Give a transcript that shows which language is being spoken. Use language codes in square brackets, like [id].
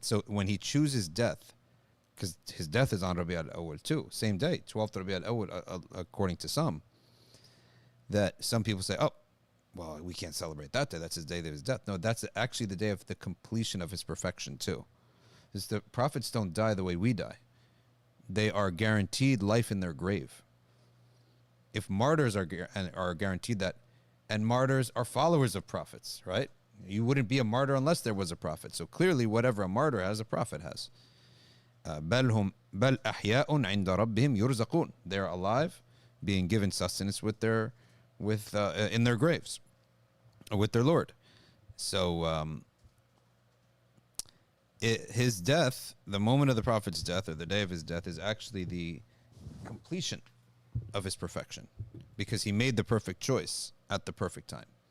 [en] So when he chooses death, because his death is on Rabi al-Awwal too, same day, 12th Rabi al-Awwal, according to some, that some people say, oh, well, we can't celebrate that day. That's his day of his death. No, that's actually the day of the completion of his perfection too. Because the prophets don't die the way we die. They are guaranteed life in their grave. If martyrs are guaranteed that, and martyrs are followers of prophets, right? You wouldn't be a martyr unless there was a prophet. So clearly, whatever a martyr has, a prophet has. [ar] بل أحياء عند ربهم يرزقون. [en] They're alive, being given sustenance in their graves, with their Lord. So his death, the moment of the prophet's death, or the day of his death, is actually the completion of his perfection, because he made the perfect choice at the perfect time.